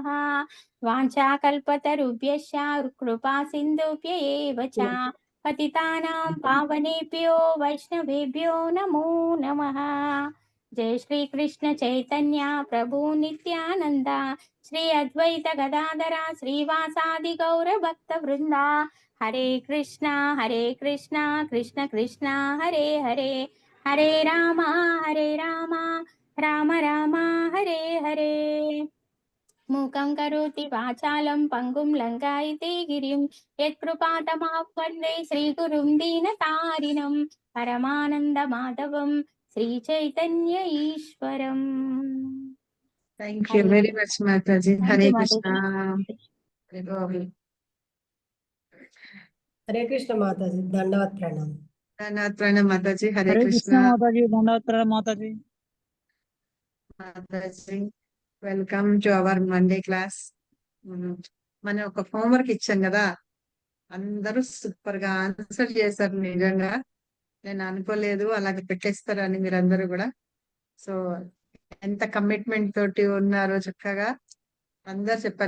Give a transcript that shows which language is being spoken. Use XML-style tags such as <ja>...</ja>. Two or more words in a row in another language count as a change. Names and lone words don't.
<sa>वाञ्छाकल्पतरुभ्यश्च कृपा सिन्धुभ्य एव च पतितानां पावनेभ्यो वैष्णवेभ्यो नमो नमः। जय श्री कृष्ण चैतन्य प्रभु नित्यानंद श्री अद्वैत गदाधर श्रीवासादि गौर भक्त वृंदा हरे कृष्णा कृष्ण कृष्णा हरे हरे हरे राम राम राम हरे हरे। मूकं करोति वाचालं पङ्गुं लङ्घयते गिरिं यत्कृपातमः वन्दे श्रीगुरुं दीनतारिणं परमानन्दमाधवं श्रीचैतन्य ईश्वरम्।</sa> <en>Thank you very much, Mataji. Thank Hare you, Krishna. Mataji.</en> <hi>हरे कृष्ण माताजी, दंडवत प्रणाम। दंडवत प्रणाम माताजी। हरे हरे कृष्ण Krishna. माताजी, धन्यवाद प्रणाम माताजी। Mataji.</hi> <en>Welcome to our Monday class.</en> <te>మనం ఒక హోంవర్క్ ఇచ్చాం కదా, అందరూ సూపర్ గా ఆన్సర్ చేశారు. నిజంగా నేను అనుకోలేదు అలాగే పెట్టేస్తారని మీరందరూ కూడా. సో ఎంత కమిట్మెంట్ తోటి ఉన్నారో చక్కగా అందరు చెప్పారు.</te>